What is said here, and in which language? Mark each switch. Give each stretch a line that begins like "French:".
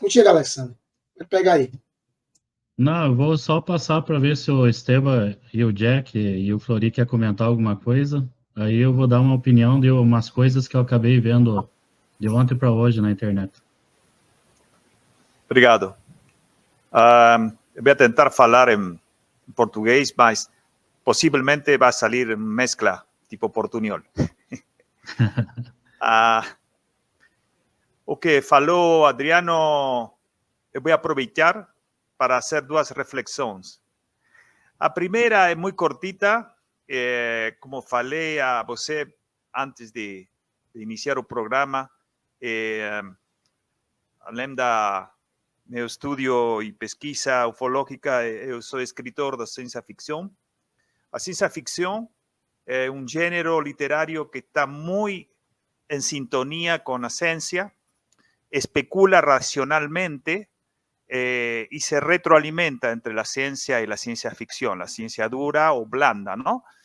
Portuguese: Contigo, Alexandre. Vai pegar aí. Não, eu vou só passar para ver se o Esteban e o Jack e o Flori quer comentar alguma coisa. Aí eu vou dar uma opinião de umas coisas que eu acabei vendo de ontem para hoje na internet. Obrigado. Voy a tentar falar en portugués, mas possivelmente
Spanish: va a salir mezcla,
Portuguese: tipo portuñol. O que falou Adriano, eu vou aproveitar para hacer duas reflexões. A primeira é muito cortita, como falei a você antes de iniciar o programa, além da meu estudio y pesquisa ufológica, eu sou escritor de ciencia ficción.
Spanish: La ciencia ficción es un género literario que está muy en sintonía con la ciencia, especula racionalmente y se retroalimenta entre la ciencia y la ciencia ficción, la ciencia dura o blanda, ¿no?